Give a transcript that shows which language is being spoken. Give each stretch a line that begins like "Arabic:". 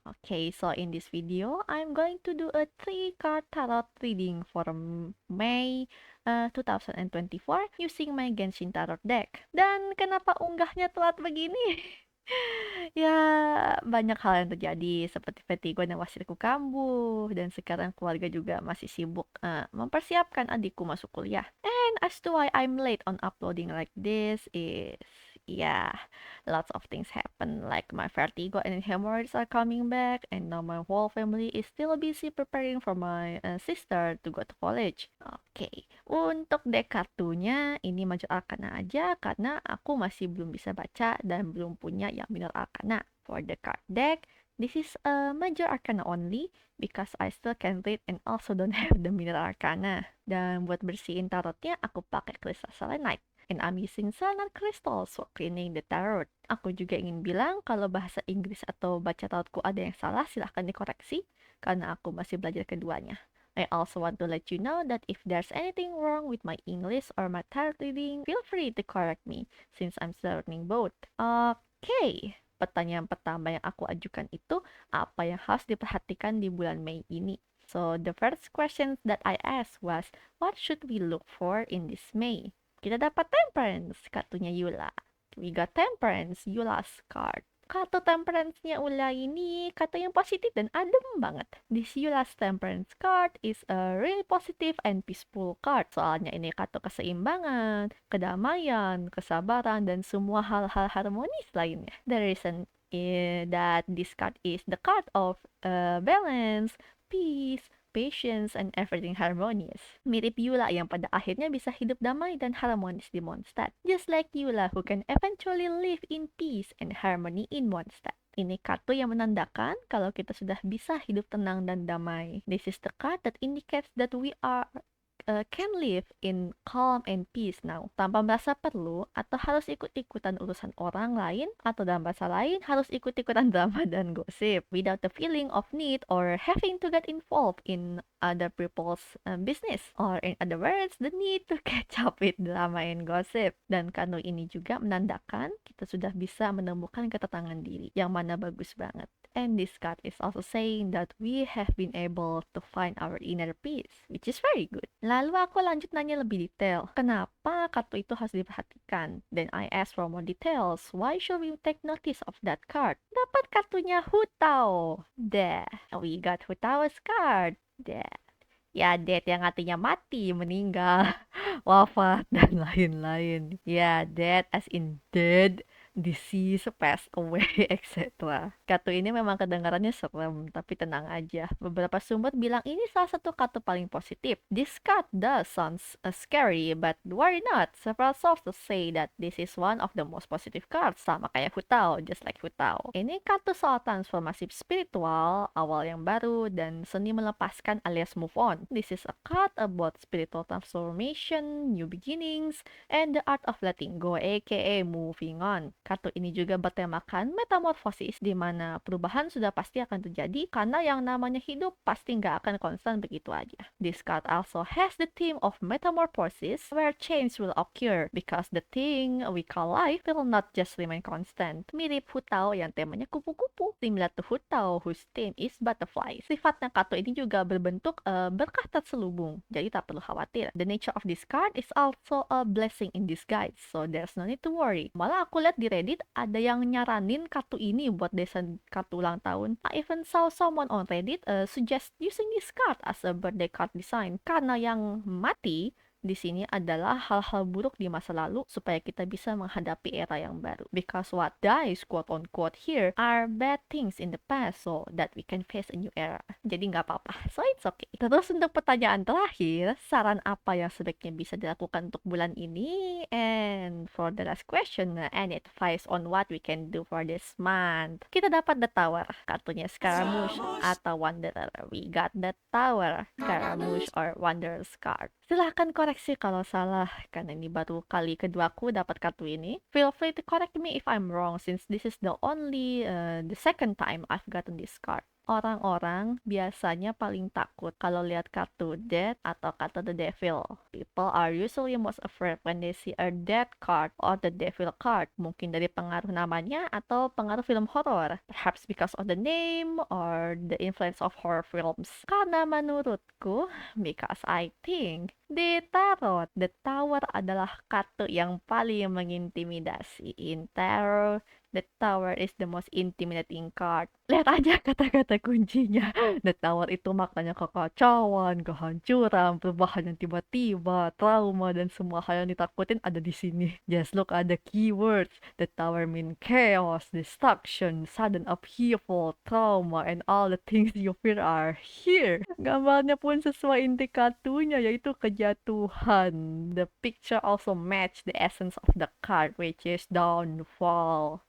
English: Oke, so in this video, I'm going to do a 3 card tarot reading for May 2024 using my Genshin Tarot deck.
Indonesian: Dan kenapa unggahnya telat begini? Ya, banyak hal yang terjadi seperti vertigo dan wasirku kambuh dan sekarang keluarga juga masih sibuk mempersiapkan adikku masuk kuliah.
English: And as to why I'm late on uploading like this is yeah, lots of things happen like my vertigo and hemorrhoids are coming back and now my whole family is still busy preparing for my sister to go to college.
Indonesian: Oke, untuk deck kartunya ini Major Arcana aja karena aku masih belum bisa baca dan belum punya yang Minor Arcana.
English: For the card deck, this is a Major Arcana only because I still can read and also don't have the Minor Arcana.
Indonesian: Dan buat bersihin tarotnya aku pakai Crystal Selenite.
English: And I'm using selenite crystals for cleaning the tarot.
Indonesian: Aku juga ingin bilang kalau bahasa Inggris atau baca tarotku ada yang salah silahkan dikoreksi karena aku masih belajar keduanya.
English: I also want to let you know that if there's anything wrong with my English or my tarot reading, feel free to correct me since I'm still learning both.
Indonesian: Okay, pertanyaan pertama yang aku ajukan itu apa yang harus diperhatikan di bulan Mei ini?
English: So the first question that I asked was, what should we look for in this May?
Indonesian: Kita dapat Temperance, kartunya Yula.
English: We got Temperance, Yula's card.
Indonesian: Kartu Temperance-nya Ula ini kartu yang positif dan adem banget.
English: This Yula's Temperance card is a really positive and peaceful card.
Indonesian: Soalnya ini kartu keseimbangan, kedamaian, kesabaran, dan semua hal-hal harmonis lainnya.
English: The reason that this card is the card of balance, peace, patience, and everything harmonious.
Indonesian: Mirip Yula yang pada akhirnya bisa hidup damai dan harmonis di Mondstadt.
English: Just like Yula who can eventually live in peace and harmony in Mondstadt.
Indonesian: Ini kartu yang menandakan kalau kita sudah bisa hidup tenang dan damai.
English: This is the card that indicates that we can live in calm and peace now,
Indonesian: tanpa merasa perlu atau harus ikut-ikutan urusan orang lain, atau dalam bahasa lain harus ikut-ikutan drama dan gosip,
English: without the feeling of need or having to get involved in other people's business, or in other words, the need to catch up with drama and gossip.
Indonesian: Dan kartu ini juga menandakan kita sudah bisa menemukan ketenangan diri, yang mana bagus banget.
English: And this card is also saying that we have been able to find our inner peace, which is very good.
Indonesian: Lalu aku lanjut nanya lebih detail. Kenapa kartu itu harus diperhatikan?
English: Then I ask for more details. Why should we take notice of that card?
Indonesian: Dapat kartunya Hutao.
English: There. We got Hutao's card. There.
Indonesian: Ya, dead yang artinya mati, meninggal, wafat, dan lain-lain.
English: Ya, dead as in dead, disease, pass away, etc.
Indonesian: Kartu ini memang kedengarannya serem, tapi tenang aja. Beberapa sumber bilang ini salah satu kartu paling positif.
English: This card does sounds scary, but worry not. Several sources say that this is one of the most positive cards,
Indonesian: sama kayak Hutao,
English: just like Hutao.
Indonesian: Ini kartu soal transformasi spiritual, awal yang baru, dan seni melepaskan alias move on.
English: This is a card about spiritual transformation, new beginnings, and the art of letting go, aka moving on.
Indonesian: Kartu ini juga bertemakan metamorfosis, di mana perubahan sudah pasti akan terjadi karena yang namanya hidup pasti nggak akan konstan begitu aja.
English: This card also has the theme of metamorphosis, where change will occur because the thing we call life will not just remain constant.
Indonesian: Mirip Hutao yang temanya kupu-kupu,
English: similar to Hutao whose theme is butterflies.
Indonesian: Sifatnya kartu ini juga berbentuk berkah terselubung, jadi tak perlu khawatir.
English: The nature of this card is also a blessing in disguise, so there's no need to worry.
Indonesian: Malah aku lihat di Reddit ada yang nyaranin kartu ini buat desain kartu ulang tahun.
English: I even saw someone on Reddit suggest using this card as a birthday card design
Indonesian: karena yang mati di sini adalah hal-hal buruk di masa lalu supaya kita bisa menghadapi era yang baru.
English: Because what dies, quote unquote, here are bad things in the past so that we can face a new era.
Indonesian: Jadi nggak apa-apa.
English: So it's okay.
Indonesian: Terus untuk pertanyaan terakhir, saran apa yang sebaiknya bisa dilakukan untuk bulan ini?
English: And for the last question, any advice on what we can do for this month?
Indonesian: Kita dapat the Tower, kartunya Scaramouche atau Wanderer.
English: We got the Tower, Scaramouche or Wanderer's card.
Indonesian: Silahkan koreksi kalau salah, karena ini baru kali keduaku dapat kartu ini.
English: Feel free to correct me if I'm wrong, since this is the second time I've gotten this card.
Indonesian: Orang-orang biasanya paling takut kalau lihat kartu Death atau kartu The Devil.
English: People are usually most afraid when they see a Death card or the Devil card.
Indonesian: Mungkin dari pengaruh namanya atau pengaruh film horor.
English: Perhaps because of the name or the influence of horror films.
Indonesian: Karena menurutku,
English: because I think
Indonesian: di Tarot, The Tower adalah kartu yang paling mengintimidasi.
English: In Tarot, The Tower is the most intimidating card.
Indonesian: Lihat aja kata-kata kuncinya. The Tower itu maknanya kekacauan, kehancuran, perubahan yang tiba-tiba, trauma, dan semua hal yang ditakutin ada di sini.
English: Just look at the keywords. The Tower mean chaos, destruction, sudden upheaval, trauma, and all the things you fear are here.
Indonesian: Gambarnya pun sesuai inti kartunya, yaitu kejatuhan.
English: The picture also match the essence of the card, which is downfall.